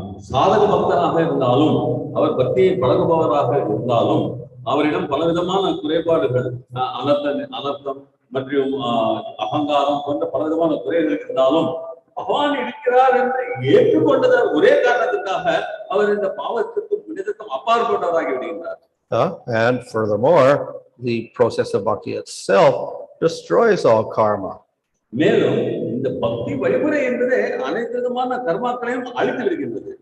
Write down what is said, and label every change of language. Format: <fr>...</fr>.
<ta>சாதக பக்தராக இருந்தாலும் அவர் பக்தியை பழகுபவராக இருந்தாலும் அவரிடம் பலவிதமான குறைபாடுகள் அனர்த்தம் மற்றும் அகங்காரம் போன்ற பலவிதமான குறைகள் இருந்தாலும் பகவான் இருக்கிறார் என்று ஏற்றுக்கொண்டத ஒரே காரணத்துக்காக அவர் இந்த பாவத்திற்கும் புனிதத்துக்கும் அப்பாற்பட்டவராகி விடுகின்றார்.</ta> <en>And furthermore, the process of bhakti itself destroys all karma.</en> <ta>மேலும் இந்த பக்தி வழிமுறை என்பதே அனைத்து விதமான கர்மாக்களையும் அழித்து விடுகின்றது.</ta>